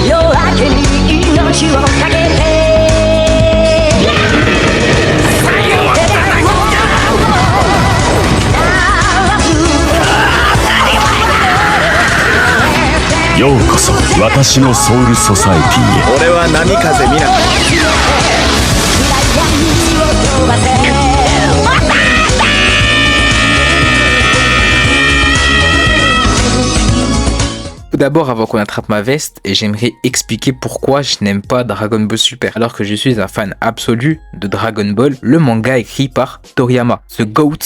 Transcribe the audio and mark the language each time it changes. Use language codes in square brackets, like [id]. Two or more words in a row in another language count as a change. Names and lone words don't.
[ja] ようこそ、私の Soul Society へ。俺は波風見なかった。 [fr] Tout d'abord, avant qu'on attrape ma veste, et j'aimerais expliquer pourquoi je n'aime pas Dragon Ball Super, alors que je suis un fan absolu de Dragon Ball, le manga écrit par Toriyama, ce GOAT.